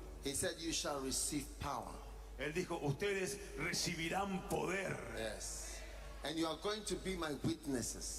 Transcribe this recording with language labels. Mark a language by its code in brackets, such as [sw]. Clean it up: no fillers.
[en] he said, you shall receive power. [es] Él dijo, ustedes recibirán poder. [en] Yes. And you are going to be my witnesses